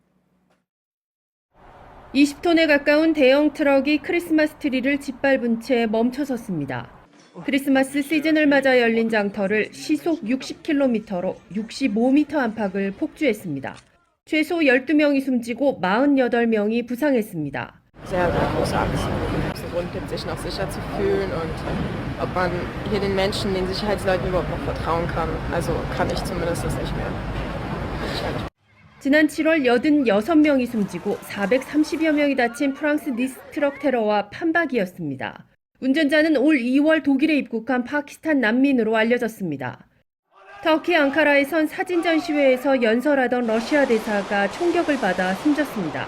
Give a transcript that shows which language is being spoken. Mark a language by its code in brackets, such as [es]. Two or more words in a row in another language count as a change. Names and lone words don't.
[ko] 20톤에 가까운 대형 트럭이 크리스마스 트리를 짓밟은 채 멈춰섰습니다. 크리스마스 시즌을 맞아 열린 장터를 시속 60km로 65m 안팎을 폭주했습니다. 최소 12명이 숨지고 48명이 부상했습니다. [de] Sehr, sehr große Angst. Es ist ein Grund gibt, sich noch sicher zu fühlen und ob man hier den Menschen, den Sicherheitsleuten überhaupt noch vertrauen kann. Also kann ich zumindest das nicht mehr. [ko] 지난 7월 86명이 숨지고 430여 명이 다친 프랑스 니스 트럭 테러와 판박이었습니다. 운전자는 올 2월 독일에 입국한 파키스탄 난민으로 알려졌습니다. 터키 앙카라에선 사진 전시회에서 연설하던 러시아 대사가 총격을 받아 숨졌습니다.